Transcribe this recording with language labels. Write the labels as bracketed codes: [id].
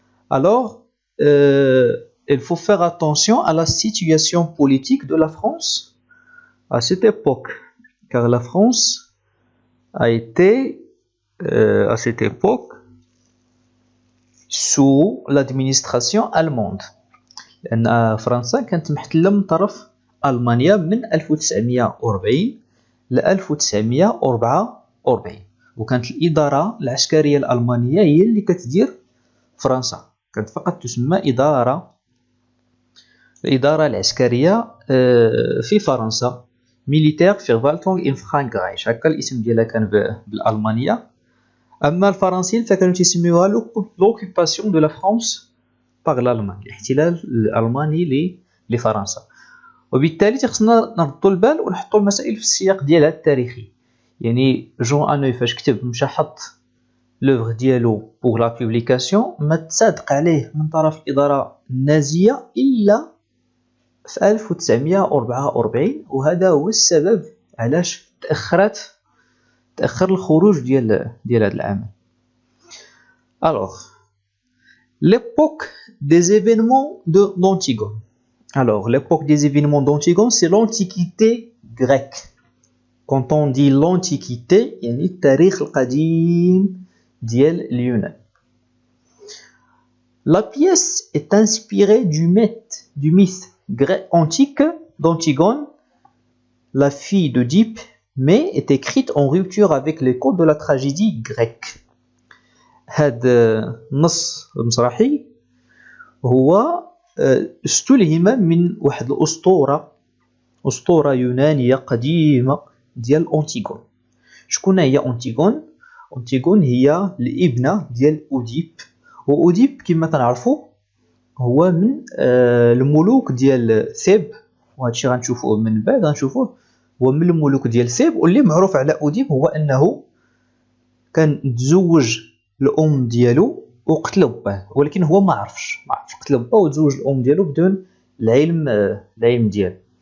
[fr] Alors, il faut faire attention à la situation politique de la France à cette époque, car la France a été à cette époque sous l'administration allemande. [ar] لأن فرنسا كانت محتلة من طرف ألمانيا من 1940 ل 1944 وكانت الإدارة العسكرية الألمانية هي اللي كتدير فرنسا كانت فقط تسمى الإدارة العسكرية في فرنسا [de] ميليتير فيرفالتونغ إن فرانكرايش [ar] هكا الاسم ديالها كان بالألمانية أما الفرنسيين فكانوا تسميوها [fr] لوكوباسيون دو لا فرانس [ar] باغ الألمان الاحتلال الألماني لفرنسا وبالتالي خصنا نردوا البال ونحطوا المسائل في السياق ديالها التاريخي يعني جون أنوي فاش كتب مشى حط لوغ ديالو [fr] بوغ لا بوبليكاسيون [ar] ما تصادق عليه من طرف الإدارة النازية إلا في 1944 وهذا هو السبب علاش تأخر الخروج ديال هذا العمل. [fr] Alors, l'époque des événements d'Antigone. Alors, l'époque des événements d'Antigone, c'est l'Antiquité grecque. Quand on dit l'Antiquité, [ar] يعني التاريخ القديم ديال اليونان. [fr] La pièce est inspirée du mythe grec antique d'Antigone, la fille d'Oedipe, mais est écrite en rupture avec les codes de la tragédie grecque. [ar] هذا النص المسرحي هو استلهم من واحد أسطورة يونانية قديمة ديال أنتيغون. شكون هي أنتيغون؟ أنتيغون هي الابنة ديال أوديب وأوديب كما تنعرفوا هو من الملوك ديال ثيب وهادشي غنشوفوه من بعد غنشوفوه هو من الملوك ديال ثيب واللي معروف على أوديب هو أنه كان تزوج الأم ديالو وقتل باه ولكن هو ما عرفش قتل باه وتزوج الأم ديالو بدون العلم ديالو